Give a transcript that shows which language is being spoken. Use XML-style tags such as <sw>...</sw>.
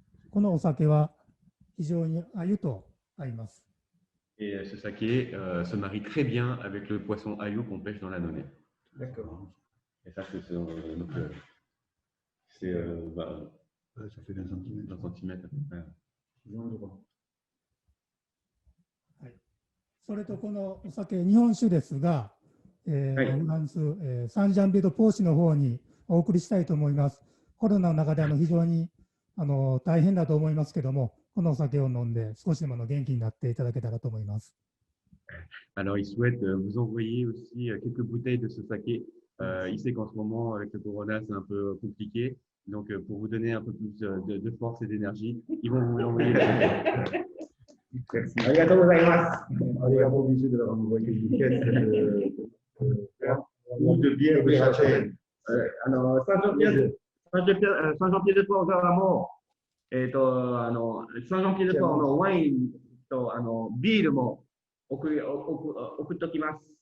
<ja>このお酒は非常に鮎と合います。</ja> <fr>Et ce saké se marie très bien avec le poisson ayu qu'on pêche dans la Nonné. D'accord. Et ça, c'est ça fait 20 centimètres à peu près.</fr> <ja>はい、それとこのお酒、日本酒ですが、フランス、サンジャンビエドポーシの方にお送りしたいと思います。コロナの中で非常に大変だと思いますけども、このお酒を飲んで少しでも元気になっていただけたらと思います。</ja> <fr>Alors, il souhaite vous envoyer aussi quelques bouteilles de ce saké. Il sait qu'en ce moment, avec le corona, c'est un peu compliqué. Donc, pour vous donner un peu plus de force et d'énergie, ils vont vous l'envoyer. Merci.</fr> <ja>Arigatou gozaimasu.</ja> <fr>On n'est pas obligé de leur envoyer une caisse ou de bière de châtaigne.</fr> <ja>Alors, Saint-Jean-Pied-de-Port からも、Saint-Jean-Pied-de-Port のワインとビールも送っときます。</ja>